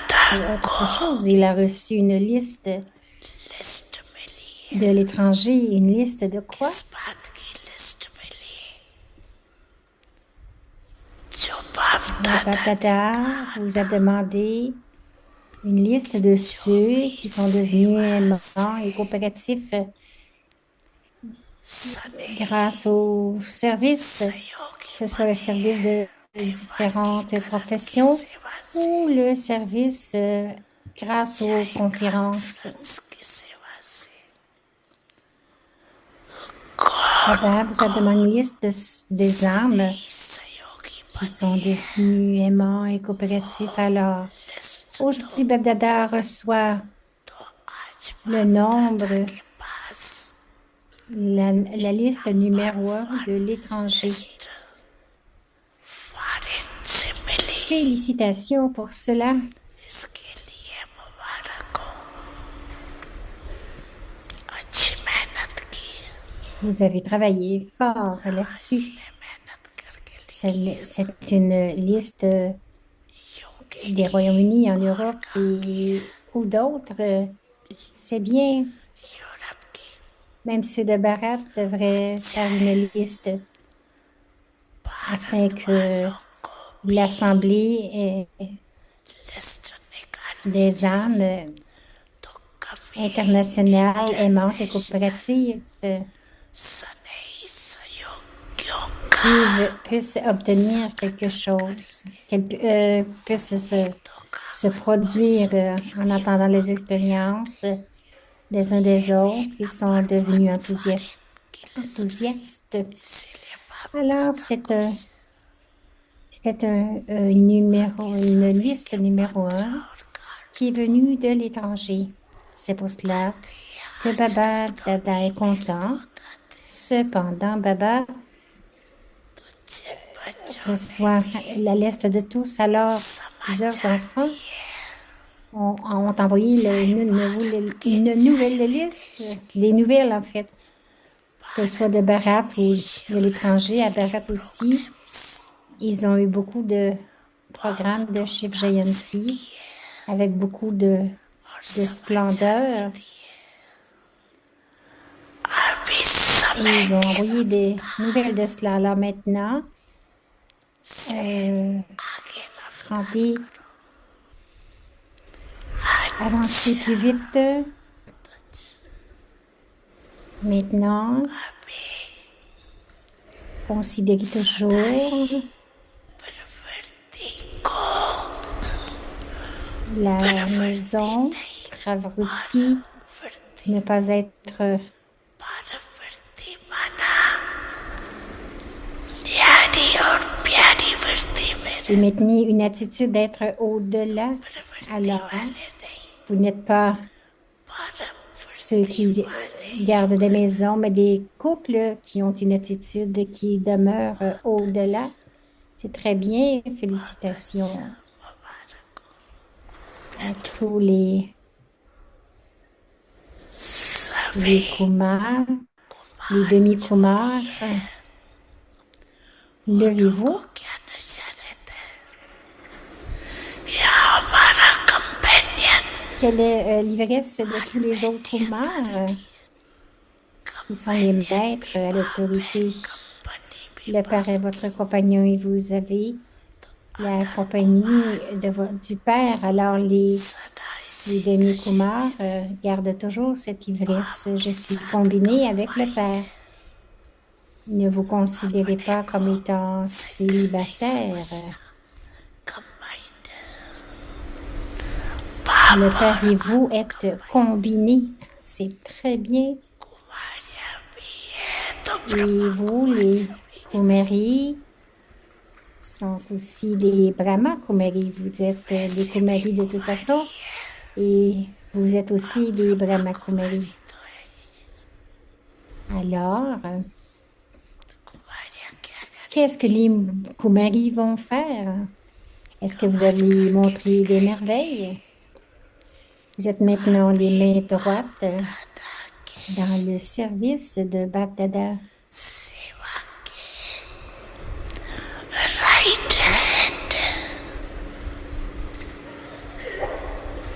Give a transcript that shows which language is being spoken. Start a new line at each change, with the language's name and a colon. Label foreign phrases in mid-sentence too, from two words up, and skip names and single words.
French: reçu autre chose. Il a reçu une liste
Hindi: लिस्ट मिली
French: de
Hindi: है,
French: l'étranger. Une liste de
Hindi: किस
French: quoi?
Hindi: बात की लिस्ट मिली, जो बाप
French: Le
Hindi: दादा ने Bap-Dada कहा
French: vous a
Hindi: था
French: demandé une liste
Hindi: कि
French: de
Hindi: जो
French: ceux
Hindi: भी
French: qui sont devenus
Hindi: सेवा
French: aimants
Hindi: से
French: et coopératifs grâce
Hindi: स्नेही
French: au service,
Hindi: सहयोगी
French: que ce soit le
Hindi: बनी
French: service
Hindi: है,
French: de différentes
Hindi: वर्गीकरण की
French: professions
Hindi: सेवा से,
French: ou le service grâce aux
Hindi: चाहे
French: conférences.
Hindi: कॉन्फ्रेंस की सेवा से,
French: Baba
Hindi: कौन
French: vous a demandé
Hindi: कौन
French: une liste des âmes
Hindi: स्नेही सहयोगी
French: qui
Hindi: बने
French: sont
Hindi: हैं,
French: devenus aimants et
Hindi: वो
French: coopératifs. Alors,
Hindi: लिस्ट
French: aujourd'hui, Bab-Dada reçoit
Hindi: तो आज
French: le
Hindi: बाप दादा
French: nombre,
Hindi: के पास
French: la liste
Hindi: नंबर
French: numéro un
Hindi: वन
French: de l'étranger.
English: list foreign
Hindi: से मिली,
French: Félicitations pour cela.
Hindi: इसके लिए मुबारक हो, अच्छी मेहनत की,
French: Vous avez travaillé fort là-dessus.
Hindi: इसने मेहनत करके लिखी है,
French: C'est une liste
Hindi: यूके
French: des
Hindi: की
French: Royaumes-Unis en
Hindi: और
French: Europe
Hindi: कहाँ की,
French: et ou d'autres. C'est bien.
Hindi: यूरोप की,
French: Même ceux de Barat devraient faire une liste afin
Hindi: भारत
French: que
Hindi: वालों को भी
French: l'Assemblée
Hindi: लिस्ट निकालनी
French: des
Hindi: चाहिए,
French: âmes
Hindi: तो कभी
French: internationales aimantes et
Hindi: इंटरनेशनल
French: coopératives
Hindi: स्नेही सहयोगियों का
French: puissent obtenir quelque
Hindi: संगठन करे,
French: chose, qu'elles puissent
Hindi: एक दो का
French: se
Hindi: मन को
French: produire
Hindi: सबके
French: en
Hindi: भी
French: entendant les
Hindi: उमंग ले,
French: expériences des uns
Hindi: ये
French: des
Hindi: भी
French: autres qui sont
English: number one
French: devenus
Hindi: फॉरेन की लिस्ट रही,
French: enthousiastes.
Hindi: इसीलिए बाप
French: Alors,
Hindi: दादा को
French: c'était un numéro,
Hindi: बाकी
French: une
Hindi: सभी
French: liste
Hindi: के
French: numéro
Hindi: पत्र
French: un
Hindi: और कार्ड
French: qui est venue de l'étranger. C'est pour cela
Hindi: आते ही
French: que
Hindi: आजकल
French: Baba
Hindi: तो
French: Dada est
Hindi: ईमेल
French: content.
Hindi: बहुत आते हैं,
French: Cependant, Baba
Hindi: तो जिन बच्चों ने
French: reçoit
Hindi: भी
French: la liste de tous. Alors, plusieurs
Hindi: समाचार
French: enfants
Hindi: दिए,
French: ont envoyé
Hindi: चाहे भारत के
French: une
Hindi: चाहे
French: nouvelle liste,
Hindi: विदेश के,
French: des nouvelles en fait, qu'elles soient
Hindi: भारत
French: de
Hindi: में
French: Barat
Hindi: भी
French: ou de l'étranger.
Hindi: शिवरात्रि
French: À
Hindi: के
French: Barat aussi,
Hindi: प्रोग्राम्स
French: ils ont eu beaucoup de
Hindi: बहुत
French: programmes de Shiv
Hindi: धूमधाम से
French: Jayanti
Hindi: किए
French: avec beaucoup
Hindi: और
French: de
Hindi: समाचार भी
French: splendeur.
Hindi: दिए, अभी
French: Et
Hindi: समय
French: ils ont
Hindi: के
French: envoyé des nouvelles
Hindi: रफ्तार
French: de cela. Alors maintenant,
Hindi: से euh, आगे रफ्तार
French: Shanti,
Hindi: करो,
French: avancez plus
Hindi: अच्छा
French: vite. Maintenant,
Hindi: अभी
French: considérez toujours
Hindi: सदाई प्रवृत्ति को
French: la
Hindi: प्रवृत्ति
French: maison
Hindi: नहीं,
French: Pravruti,
Hindi: परवृत्ति,
French: ne pas être
Hindi: परवृत्ति माना न्यारी और प्यारी वृत्ति में
French: et
Hindi: रहना,
French: maintenir une attitude d'être au-delà.
Hindi: प्रवृत्ति
French: Alors,
Hindi: वाले नहीं,
French: vous n'êtes pas ceux
Hindi: परवृत्ति
French: qui
Hindi: वाले ही
French: gardent des
Hindi: बने,
French: maisons, mais des couples qui ont une attitude qui demeure
Hindi: बहुत
French: au-delà.
Hindi: अच्छा,
French: C'est très bien.
Hindi: बहुत अच्छा,
French: Félicitations
Hindi: मुबारक हो,
French: à tous les
Hindi: सभी
French: Kumars, les
Hindi: कुमार जो भी
French: demi-Kumars.
Hindi: है, उन लोगों
French: Levez-vous.
Hindi: क्या नशा रहता है कि हमारा कंपेनियन
French: Quelle est l'ivresse de tous les autres
Hindi: अल्टीमेटली
French: Kumars
Hindi: अथॉरिटी,
French: qui sont les
Hindi: कंपेनियन
French: maîtres
Hindi: भी
French: à
Hindi: बाप है,
French: l'autorité?
Hindi: कंपनी भी
French: Le Père est
Hindi: बाप
French: votre
Hindi: की,
French: compagnon et vous avez
Hindi: तो
French: la
Hindi: अदर
French: compagnie
Hindi: कुमार
French: du Père. Alors
Hindi: सदा
French: les
Hindi: इसी नशे
French: demi-Kumars
Hindi: में रहे,
French: gardent toujours cette ivresse.
Hindi: बाप
French: Je
Hindi: के
French: suis
Hindi: साथ
French: combinée avec le
Hindi: कंबाइंड
French: Père.
Hindi: है,
French: Ne vous considérez
Hindi: अपने
French: pas
Hindi: को
French: comme étant
Hindi: सिंगल नहीं
French: célibataire.
Hindi: समझना, कंबाइंड
French: Le
Hindi: बाप
French: Père
Hindi: और
French: et vous
Hindi: आप
French: êtes
Hindi: कंबाइंड,
French: combinés. C'est très bien.
Hindi: कुमारियां भी है तो
French: Et
Hindi: ब्रह्मा
French: vous, les
Hindi: कुमारियां भी है,
French: Kumari, sont aussi les Brahma Kumari. Vous êtes des
Hindi: वैसे भी
French: Kumari de toute
Hindi: कुमारी
French: façon
Hindi: है
French: et vous êtes
Hindi: और
French: aussi des
Hindi: ब्रह्मा
French: Brahma Kumari.
Hindi: कुमारी तो है ही,
French: Alors,
Hindi: तो कुमारियां क्या
French: qu'est-ce que
Hindi: करेंगी,
French: les Kumari vont faire? Est-ce que vous
Hindi: कमाल
French: allez
Hindi: करके
French: montrer des
Hindi: दिखाएंगी,
French: merveilles? Vous êtes maintenant les
Hindi: अभी
French: mains
Hindi: बाप
French: droites
Hindi: दादा के
French: dans le service de Baptada.
Hindi: सेवा के
English: right hand